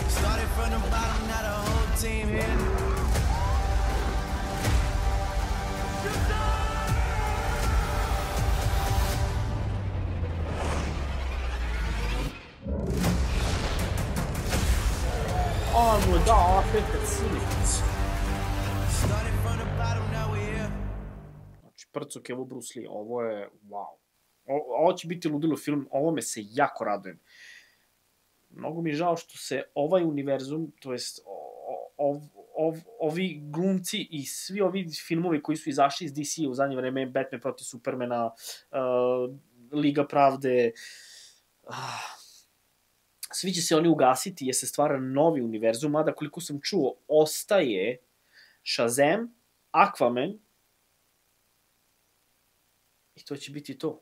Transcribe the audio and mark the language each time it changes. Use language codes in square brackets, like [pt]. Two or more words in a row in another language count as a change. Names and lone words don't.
[en] Started from the bottom, now the whole team here. [sr] On mu je dao efekt silic. [en] Started from the bottom, now we here. [sr] Znači, prcok, evo Bruce Lee, ovo je wow. Ovo će biti ludilo film, ovome se jako radujem. Mnogo mi je žao što se ovaj univerzum, to jest ovi glumci i svi ovi filmovi koji su izašli iz DC-a u zadnje vreme, Batman protiv Supermana, Liga pravde, svi će se oni ugasiti jer se stvara novi univerzum, mada koliko sam čuo, ostaje Shazam, Aquaman i to će biti to.